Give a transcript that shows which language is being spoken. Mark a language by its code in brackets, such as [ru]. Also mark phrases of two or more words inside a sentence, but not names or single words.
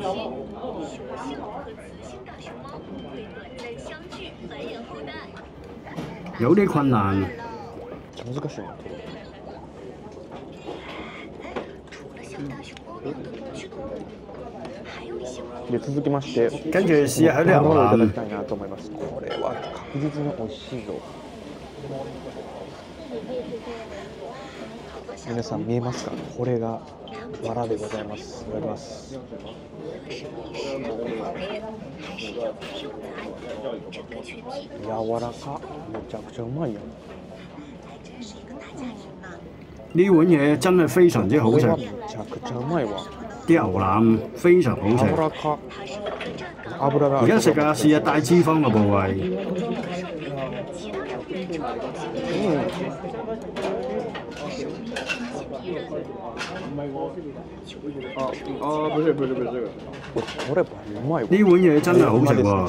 [yue] 有啲困難。跟住試下佢啲牛腩。 [ja] 皆さん見えますか？これがわらでございます。いただきます。柔らか、めちゃくちゃうまいよ。 [yue] 呢碗嘢真係非常之好食。啲牛腩非常好食。而家食下試下帶脂肪嘅部位。呢碗嘢真係好食喎！